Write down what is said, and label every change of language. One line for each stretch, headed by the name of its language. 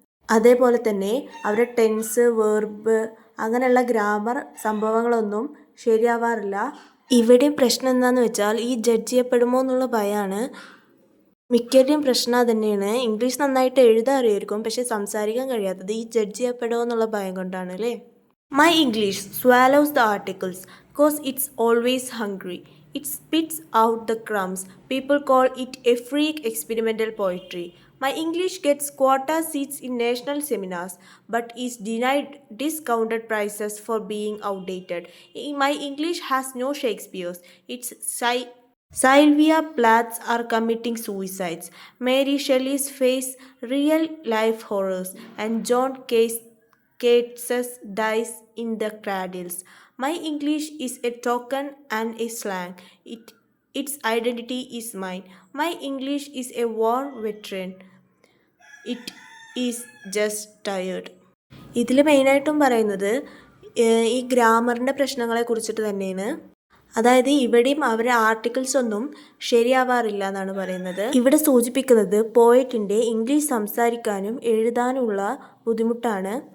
Malayalam: അതേപോലെ തന്നെ അവരുടെ ടെൻസ്, വെർബ് അങ്ങനെയുള്ള ഗ്രാമർ സംഭവങ്ങളൊന്നും ശരിയാവാറില്ല. ഇവിടെയും പ്രശ്നം എന്താണെന്ന് വെച്ചാൽ ഈ ജഡ്ജ് ചെയ്യപ്പെടുമോ എന്നുള്ള ഭയമാണ്. മിക്കരുടെയും പ്രശ്നം തന്നെയാണ്. ഇംഗ്ലീഷ് നന്നായിട്ട് എഴുതാൻ അറിയായിരിക്കും, പക്ഷെ സംസാരിക്കാൻ കഴിയാത്തത് ഈ ജഡ്ജ് ചെയ്യപ്പെടുമോ എന്നുള്ള ഭയം കൊണ്ടാണ് അല്ലേ.
English: My English swallows the articles cause it's always hungry. It spits out the crumbs. People call it a freak experimental poetry. My English gets quota seats in national seminars but is denied discounted prices for being outdated. My English has no Shakespeare's. It's Sylvia Plaths are committing suicides. Mary Shelley's face real life horrors and John Keats dies in the cradles. My English is a token and a slang. Its identity is mine. My English is a war veteran. It is just tired.
Malayalam: ഇതിൽ മെയിനായിട്ടും പറയുന്നത് ഈ ഗ്രാമറിൻ്റെ പ്രശ്നങ്ങളെ കുറിച്ചിട്ട് തന്നെയാണ്. അതായത് ഇവിടെയും അവരുടെ ആർട്ടിക്കിൾസ് ഒന്നും ശരിയാവാറില്ല എന്നാണ് പറയുന്നത്. ഇവിടെ സൂചിപ്പിക്കുന്നത് പോയറ്റിൻ്റെ ഇംഗ്ലീഷ് സംസാരിക്കാനും എഴുതാനുമുള്ള ബുദ്ധിമുട്ടാണ്.